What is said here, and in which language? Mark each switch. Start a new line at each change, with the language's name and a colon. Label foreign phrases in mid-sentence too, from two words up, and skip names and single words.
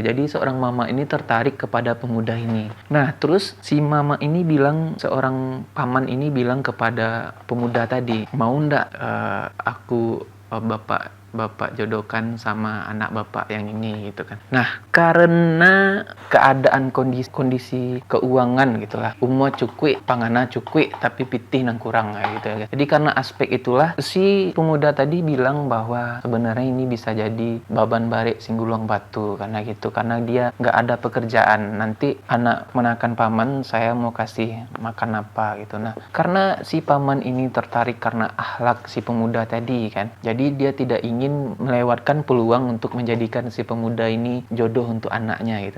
Indonesian: Jadi seorang mama ini tertarik kepada pemuda ini. Nah, terus si mama ini seorang paman ini bilang kepada pemuda tadi, mau ndak aku bapak jodohkan sama anak bapak yang ini gitu kan. Nah, karena keadaan kondisi keuangan gitulah,
Minangkabau: umur cukui, pangana cukui, tapi pitih nang kurang
Indonesian: gitu ya. Jadi karena aspek itulah si pemuda tadi bilang bahwa sebenarnya ini bisa jadi
Minangkabau: baban barik singguluang batu
Indonesian: karena gitu, karena dia nggak ada pekerjaan, nanti anak menakan paman saya mau kasih makan apa gitu. Nah, karena si paman ini tertarik karena akhlak si pemuda tadi kan, jadi dia tidak ingin melewatkan peluang untuk menjadikan si pemuda ini jodoh untuk anaknya gitu.